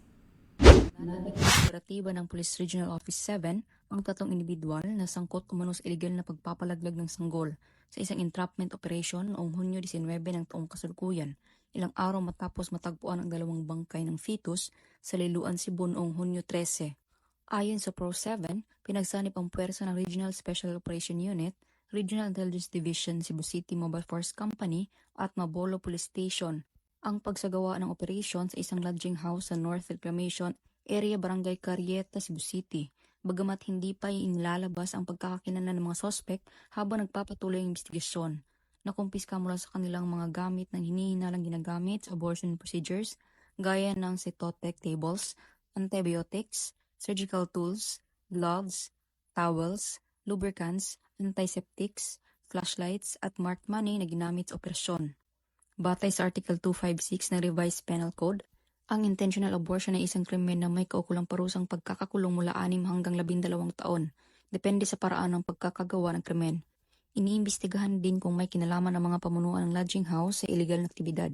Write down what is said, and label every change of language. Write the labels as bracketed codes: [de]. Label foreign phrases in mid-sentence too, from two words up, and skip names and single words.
[tl] Nanatili sa operatiba ng Police Regional Office 7 ang 3 individual na sangkot umano sa illegal na pagpapalaglag ng sanggol sa isang [en] entrapment operation [tl] noong Hunyo 19 ng taong kasalukuyan. Ilang araw matapos matagpuan ang 2 bangkay ng fetus sa Liloan, Cebu noong Hunyo 13. Ayon sa Pro7, pinagsanib ang puwersa ng Regional Special Operation Unit, Regional Intelligence Division, Cebu City Mobile Force Company at Mabolo Police Station ang pagsagawa ng operation sa isang [en] lodging house [tl] sa North Reclamation Area, Barangay Carieta, Cebu City. Bagamat hindi pa inilalabas ang pagkakakilanlan ng mga sospek habang nagpapatuloy ang investigasyon. Nakumpiska mula sa kanilang mga gamit ng hinihinalang ginagamit sa [en] abortion procedures [tl] gaya ng [en] cytotec tables, antibiotics, surgical tools, gloves, towels, lubricants, antiseptics, flashlights [tl] at [en] marked money [tl] na ginamit sa operasyon. Batay sa Article 256 ng Revised Penal Code, ang [en] intentional abortion [tl] ay isang krimen na may kaukulang parusang pagkakakulong mula 6 hanggang 12 taon, depende sa paraan ng pagkakagawa ng krimen. Iniimbestigahan din kung may kinalaman ang mga pamunuan ng [en] lodging house [tl] sa illegal na aktibidad.